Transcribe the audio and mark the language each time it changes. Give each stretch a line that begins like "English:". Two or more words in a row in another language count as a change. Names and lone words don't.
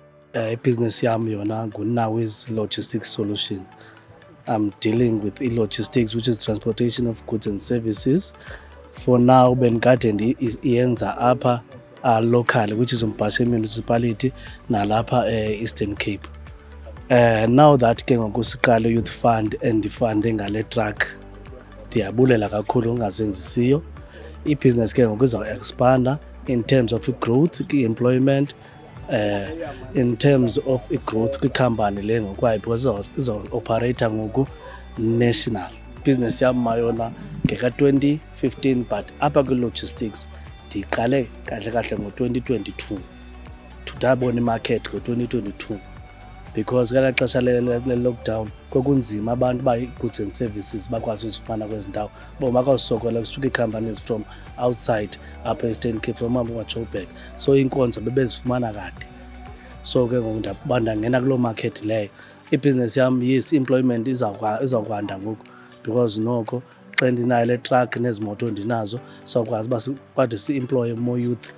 Xhosa: business yam yona nguNawi's Logistics Solution.
English: I'm dealing with logistics, which is transportation of goods and services. For now,
Xhosa: bendikade iyenza apha local,
English: which is Umbhashe Municipality,
Xhosa: nalapha Eastern Cape.
English: Now that
Xhosa: ke ngoku siqale Youth Fund and ndifunde ngale truck, ndiyabulela kakhulu ngazenzisiyo. Ibhizinesi ke ngoku izawuexpanda
English: in terms of growth, employment, in terms of growth
Xhosa: kwikhampani le ngokwayo, because iza-operate ngoku national. Business yam mayona ngeka-2015, but apha kwi-logistics ndiqale kahle kahle ngo-2022. Ndabona imarket ngo-2022 because kala xesha le-lockdown kwakunzima abantu
English: goods and services
Xhosa: bakwazi uzifumana kwezi ndawo. Bakawusokola kusuka ii-companies
English: from outside
Xhosa: apha Eastern Cape,
English: from Joburg,
Xhosa: so iinkonzo bebezifumana kade. So ke ngoku ndangena kuloo market leyo. Ibhizinesi yam, yes, employment izawukwanda ngoku because noko xa ndinayo le truck nezi moto ndinazo sawukwazi uba sikwazi si-employe
English: more youth.